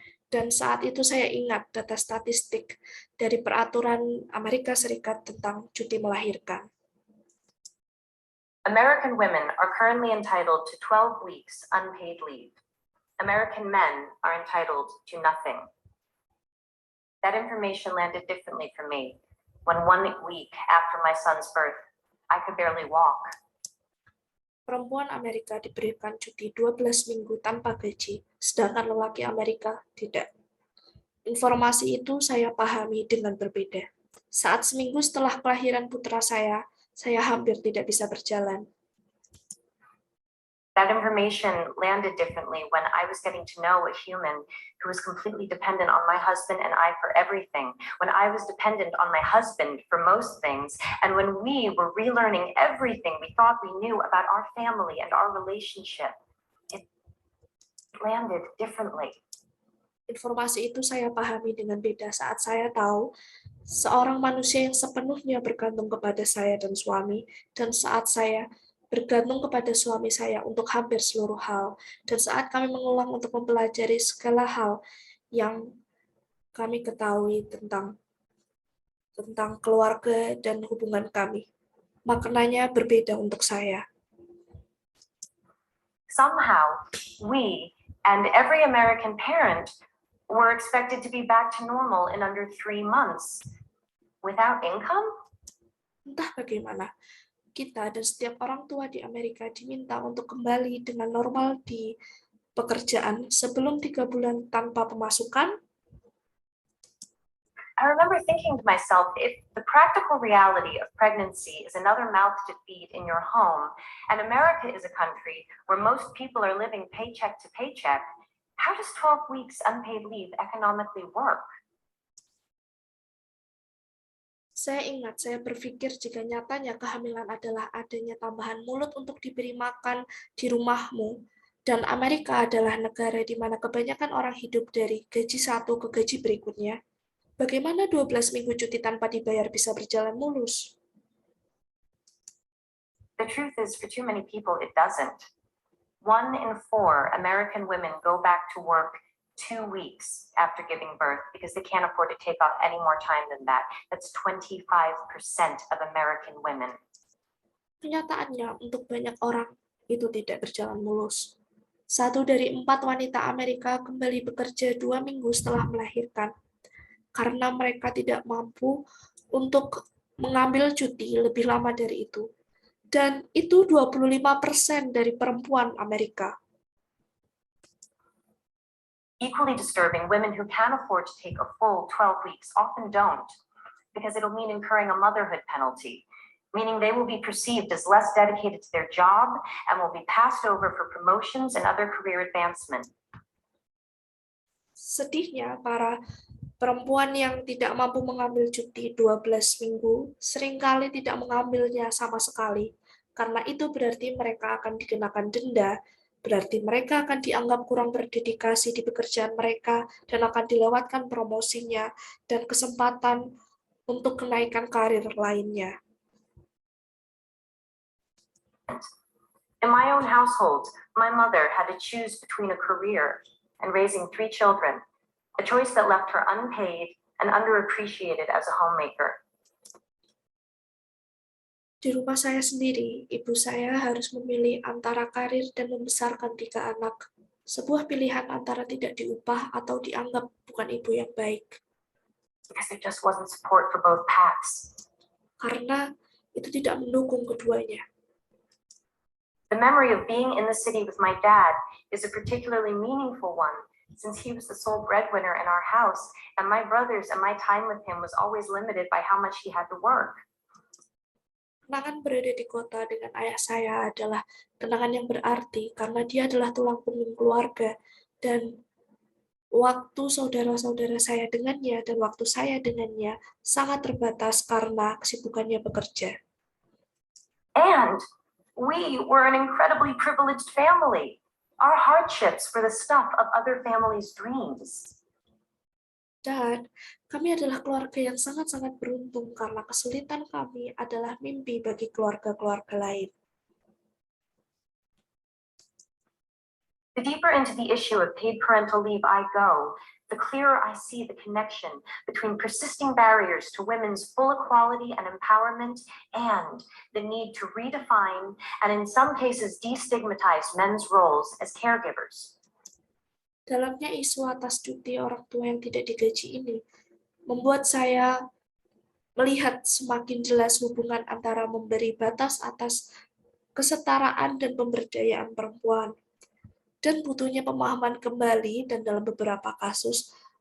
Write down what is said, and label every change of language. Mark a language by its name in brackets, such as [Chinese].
[Indonesian] Dan saat itu saya ingat data statistik dari peraturan Amerika Serikat tentang cuti melahirkan. [English] American women are currently entitled to 12 weeks unpaid leave. American men are entitled to nothing. That information landed differently for me when 1 week after my son's birth, I could barely walk. [Indonesian] Perempuan Amerika diberikan cuti 12 minggu tanpa gaji, sedangkan lelaki Amerika tidak. Informasi itu saya pahami dengan berbeda. Saat seminggu setelah kelahiran putra saya hampir tidak bisa berjalan. [English] That information landed differently when I was getting to know a human who was completely dependent on my husband and I for everything, when I was dependent on my husband for most things, and when we were relearning everything we thought we knew about our family and our relationship. It landed differently. [Indonesian] Informasi itu saya pahami dengan beda saat saya tahu seorang manusia yang sepenuhnya bergantung kepada saya dan suami, dan saat saya bergantung kepada suami saya untuk hampir seluruh hal, dan saat kami mengulang untuk mempelajari segala hal yang kami ketahui tentang keluarga dan hubungan kami. Maknanya berbeda untuk saya. [English] Somehow, we and every American parent were expected to be back to normal in under 3 months. Without income? [Indonesian] Entah bagaimana, kita dan setiap orang tua di Amerika diminta untuk kembali dengan normal di pekerjaan sebelum 3 bulan tanpa pemasukan. [English] I remember thinking to myself, if the practical reality of pregnancy is another mouth to feed in your home, and America is a country where most people are living paycheck to paycheck, how does 12 weeks unpaid leave economically work? [Indonesian] Saya berpikir jika nyatanya kehamilan adalah adanya tambahan mulut untuk diberi makan di rumahmu, dan Amerika adalah negara di mana kebanyakan orang hidup dari gaji satu ke gaji berikutnya, bagaimana 12 minggu cuti tanpa dibayar bisa berjalan mulus? [English] The truth is, for too many people, it doesn't. 1 in 4 American women go back to work 2 weeks after giving birth because they can't afford to take off any more time than that. That's 25% of American women. [Indonesian] Kenyataannya, untuk banyak orang, itu tidak berjalan mulus. 1 dari 4 wanita Amerika kembali bekerja 2 minggu setelah melahirkan, karena mereka tidak mampu untuk mengambil cuti lebih lama dari itu. Dan itu 25% dari perempuan Amerika. [English] Equally disturbing, women who can afford to take a full 12 weeks often don't, because it'll mean incurring a motherhood penalty, meaning they will be perceived as less dedicated to their job and will be passed over for promotions and other career advancement. [Indonesian] Sedihnya, para perempuan yang tidak mampu mengambil cuti 12 minggu seringkali tidak mengambilnya sama sekali, karena itu berarti mereka akan dikenakan denda, berarti mereka akan dianggap kurang berdedikasi di pekerjaan mereka dan akan dilewatkan promosinya dan kesempatan untuk kenaikan karir lainnya. [English] In my own household, my mother had to choose between a career and raising 3 children, a choice that left her unpaid and underappreciated as a homemaker. [Indonesian] Di rumah saya sendiri, ibu saya harus memilih antara karir dan membesarkan 3 anak. Sebuah pilihan antara tidak diupah atau dianggap bukan ibu yang baik. [English] Because there just wasn't support for both paths. [Indonesian] Karena itu tidak mendukung keduanya. [English] The memory of being in the city with my dad is a particularly meaningful one, since he was the sole breadwinner in our house, and my brothers and my time with him was always limited by how much he had to work. [Indonesian] Kenangan berada di kota dengan ayah saya adalah kenangan yang berarti karena dia adalah tulang punggung keluarga, dan waktu saudara-saudara saya dengannya dan waktu saya dengannya sangat terbatas karena kesibukannya bekerja. [English] And we were an incredibly privileged family. Our hardships were the stuff of other families' dreams. [Indonesian] Dan kami adalah keluarga yang sangat-sangat beruntung karena kesulitan kami adalah mimpi bagi keluarga-keluarga lain. [English] The deeper into the issue of paid parental leave I go, the clearer I see the connection between persisting barriers to women's full equality and empowerment and the need to redefine and in some cases destigmatize men's roles as caregivers. [Indonesian] Dalamnya isu atas cuti orang tua yang tidak digaji ini membuat saya melihat semakin jelas hubungan antara memberi batas atas kesetaraan dan pemberdayaan perempuan dan butuhnya pemahaman kembali dan dalam beberapa kasus